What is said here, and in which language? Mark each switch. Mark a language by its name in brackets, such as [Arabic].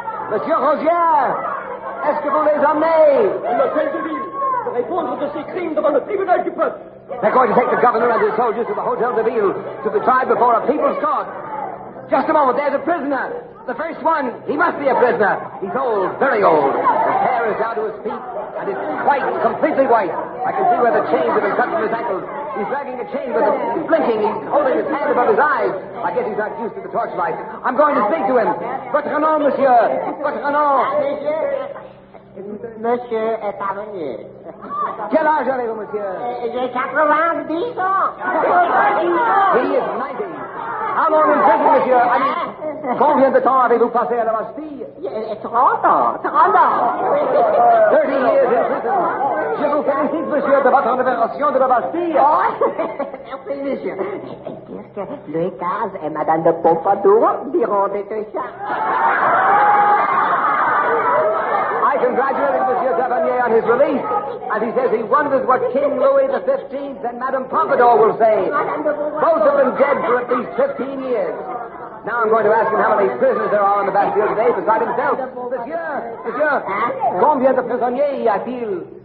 [French] Monsieur Rosière, est-ce que vous les emmenez? L'hôtel de ville, pour répondre de ses crimes devant le tribunal du peuple. [English] They're going to take the governor and his soldiers to the Hotel de Ville to be tried before a people's court. Just a moment, there's a prisoner. The first one, he must be a prisoner. He's old, very old. His hair is down to his feet, and it's white, completely white. I can see where the chains have been cut from his ankles. He's dragging a chain with him. He's blinking. He's holding his hand above his eyes. I guess he's not used to the torchlight. I'm going to speak to him. [French] Votre nom, monsieur? Votre nom? Monsieur est parvenu. Quel âge avez-vous, monsieur? J'ai 90 ans. [English] He is 90. How long in prison, monsieur? I mean, [French] combien de temps avez-vous passé à la Bastille? 30 ans. 30 ans. [English] 30 years in prison. [French] Je vous félicite, monsieur, de votre libération de la Bastille. Oh, merci, monsieur. Qu'est-ce que Louis XV et Madame de Pompadour diront de tout ça? [English] I congratulate Monsieur Tavernier on his release, and he says he wonders what King Louis XV and Madame Pompadour will say. Both have been dead for at least 15 years. Now I'm going to ask him how many prisoners there are on the Bastille today beside himself. [French] Monsieur, combien de prisonniers y a-t-il?